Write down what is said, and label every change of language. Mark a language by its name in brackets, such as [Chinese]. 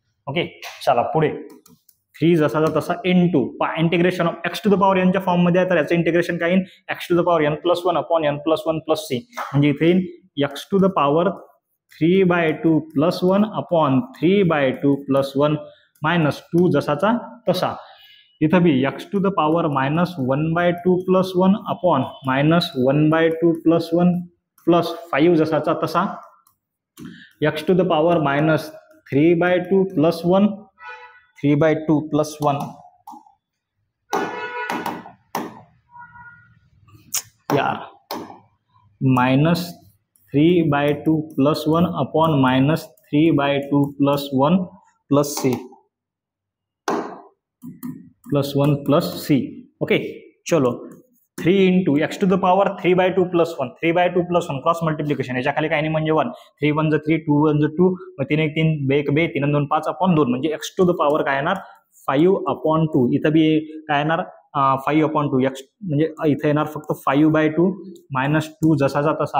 [Marathi] Okay, चला पुढे 3 जसाचा तसा [English] into integration of x to the power n [Marathi] च्या फॉर्म मध्ये आहे, तर याचं इंटिग्रेशन काय येईल, [English] x to the power n+1 upon n+1 plus c, [Marathi] म्हणजे इथे येईल [English] x to the power 3/2 plus 1 upon 3/2 plus 1 minus 2 [Marathi] जसाचा तसा. इथं बी [English] x to the power minus 1/2 plus 1 upon minus 1/2 plus 1 plus 5 [Marathi] जसाचा तसा, [English] x to the power minus 3/2 plus 1, 3/2 plus 1 यार minus 3/2 plus 1 upon minus 3/2 plus 1 plus c plus 1 plus c. Okay, चलो 3 into x to the power 3/2 plus 1, 3/2 plus 1 cross multiplication, [Marathi] याच्या खाली काही नाही म्हणजे 1, [English] 3 1 जा 3, 2 1 जा 2, मग 3 1 3, 2 1 2, 3 2 5 अपॉन 2, [Marathi] म्हणजे [English] x to the power [Marathi] काय येणार [English] 5 upon 2. [Marathi] इथं बी काय येणार 5 अपॉन 2, x म्हणजे इथं येणार फक्त 5/2 मायनस 2 जसाचा तसा.